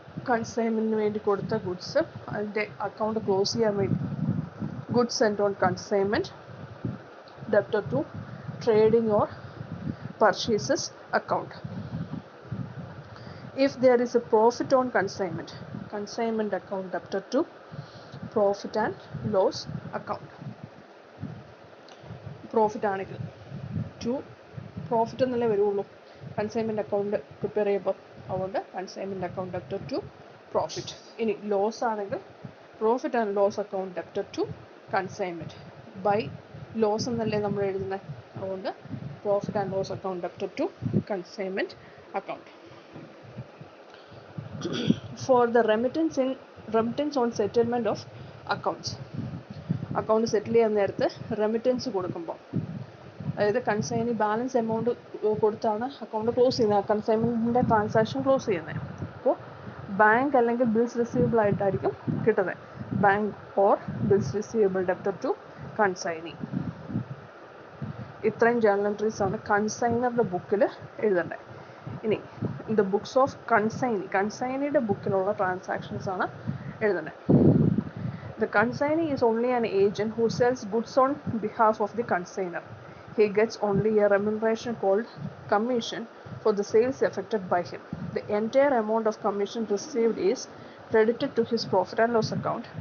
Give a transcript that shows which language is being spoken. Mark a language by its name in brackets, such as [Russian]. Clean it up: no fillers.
[Malayalam] കൺസൈൻമെൻറ്റിന് വേണ്ടി കൊടുത്ത ഗുഡ്സ് അതിൻ്റെ അക്കൗണ്ട് ക്ലോസ് ചെയ്യാൻ വേണ്ടി [English] Goods sent on consignment debtor to trading or purchases account. If there is a profit on consignment account debtor to profit and loss account. [Malayalam] Profit ആണെങ്കിൽ to profit എന്നല്ലേ വരുള്ളൂ consignment account prepare ചെയ്യുമ്പോൾ. അതുകൊണ്ട് [English] Consignment account debtor to profit. [Malayalam] ഇനി loss ആണെങ്കിൽ [English] Profit and loss account debtor to consignment. [Malayalam] By loss എന്നല്ലേ നമ്മൾ എഴുതുന്നത്. അതുകൊണ്ട് [English] profit and loss account debtor to consignment account. For the remittance on settlement of accounts. [Malayalam] Account സെറ്റിൽ ചെയ്യാൻ നേരത്ത് remittance കൊടുക്കുമ്പോൾ, അതായത് കൺസൈനി ബാലൻസ് എമൗണ്ട് കൊടുത്താണ് അക്കൗണ്ട് ക്ലോസ് ചെയ്യുന്നത്, കൺസൈൻമെൻറ്റിൻ്റെ ട്രാൻസാക്ഷൻ ക്ലോസ് ചെയ്യുന്നത്. അപ്പോൾ ബാങ്ക് അല്ലെങ്കിൽ ബിൽസ് റിസീവബിൾ ആയിട്ടായിരിക്കും കിട്ടുന്നത്. [English] Bank or bills receivable debtor to consignee. [Malayalam] ഇത്രയും ജേർണൽ എൻട്രീസ് ആണ് കൺസൈനറുടെ ബുക്കിൽ എഴുതേണ്ടത്. ഇനി ദ ബുക്സ് ഓഫ് കൺസൈനിയുടെ ബുക്കിലുള്ള ട്രാൻസാക്ഷൻസ് ആണ് എഴുതേണ്ടത്. [English] The consignee is only an agent who sells goods on behalf of the consignor. He gets only a remuneration called commission for the sales effected by him. The entire amount of commission received is credited to his profit and loss account.